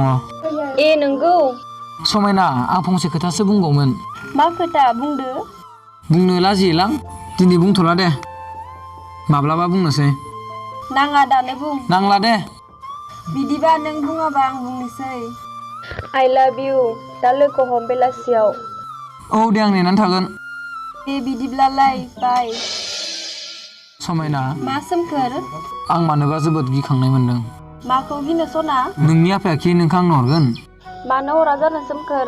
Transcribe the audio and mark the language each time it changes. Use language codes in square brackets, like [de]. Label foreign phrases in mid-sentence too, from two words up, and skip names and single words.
[brx] नंगौ? समायना, आं फंसे खोथासो बुंगौमोन। मा खोथा बुंदो? बुंनो लाजियोलां, दिनै बुंथ'ला दे। माब्लाबा बुंनोसै। नाङा दानो बुं। नांला दे। बिदिबा नों बुङाबा आं बुंनोसै। [en] I love you। [brx] दा लोगो हम बेलासियाव। दे, आं नेनानै थागोन। दे बिदिब्लालाय, बाय। समायना। मा सोमखोर? आं मानोबा जोबोद गिखांनाय मोनदों। माखौ गिनो सना? नोंनि आफाया खि नोंखौ आंनो हरगोन। मानो हरा जानो सोमखोर?